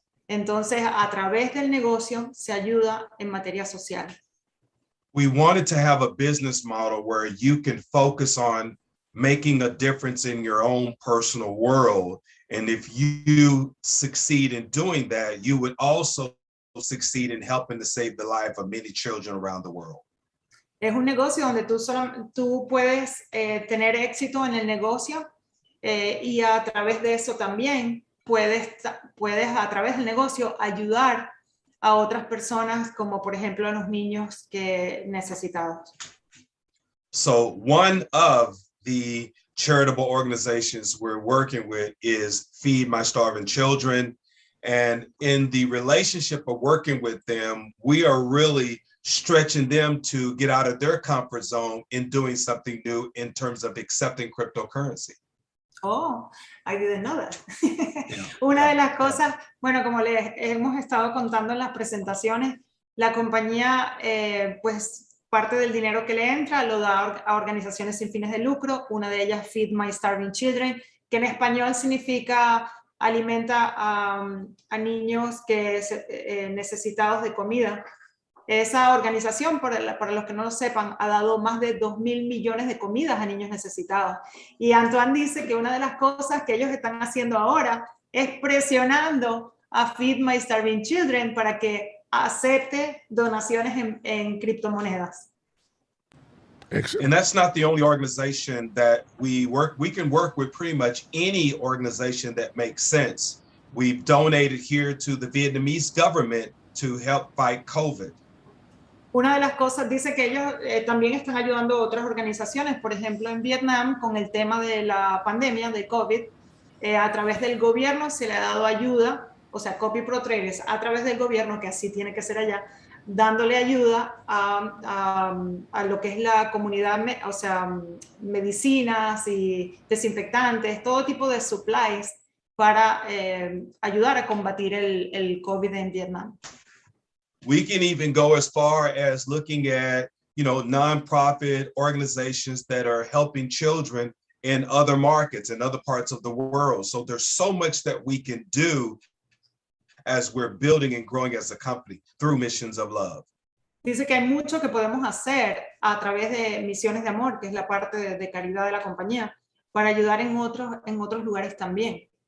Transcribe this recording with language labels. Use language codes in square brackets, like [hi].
[es] Entonces, a través del negocio se ayuda en materia social. [en] We wanted to have a business model where you can focus on making a difference in your own personal world. And if you succeed in doing that, you would also succeed in helping to save the life of many children around the world. [es] Es un negocio donde tú puedes tener éxito en el negocio y a través de eso también puedes a través del negocio ayudar a otras personas, como por ejemplo a los niños necesitados. [en] So one of the charitable organizations we're working with is Feed My Starving Children. And in the relationship of working with them, we are really stretching them to get out of their comfort zone in doing something new in terms of accepting cryptocurrency. Oh, I didn't know that. [es] Una de las cosas, bueno, como les hemos estado contando en las presentaciones, la compañía, pues, parte del dinero que le entra lo da a organizaciones sin fines de lucro. Una de ellas, Feed My Starving Children, que en español significa alimenta a niños necesitados de comida. Esa organización, para los que no lo sepan, ha dado más de 2.000 millones de comidas a niños necesitados. Y Antoine dice que una de las cosas que ellos están haciendo ahora es presionando a Feed My Starving Children para que acepte donaciones en criptomonedas. [en] And that's not the only organization that we can work with pretty much any organization that makes sense. We've donated here to the Vietnamese government to help fight COVID. [es] Una de las cosas, dice que ellos también están ayudando a otras organizaciones, por ejemplo en Vietnam con el tema de la pandemia de COVID, a través del gobierno se le ha dado ayuda, o sea, copyprotraders a través del gobierno, que así tiene que ser allá, dándole ayuda a lo que es la comunidad, o sea, medicinas y desinfectantes, todo tipo de supplies para ayudar a combatir el COVID en Vietnam. [en] We can even go as far as looking at, nonprofit organizations that are helping children in other markets and other parts of the world. So there's so much that we can do as we're building and growing as a company through Missions of Love. [es] Dice que hay mucho que podemos hacer a través de Misiones de Amor, que es la parte de caridad de la compañía, para ayudar en otros lugares también.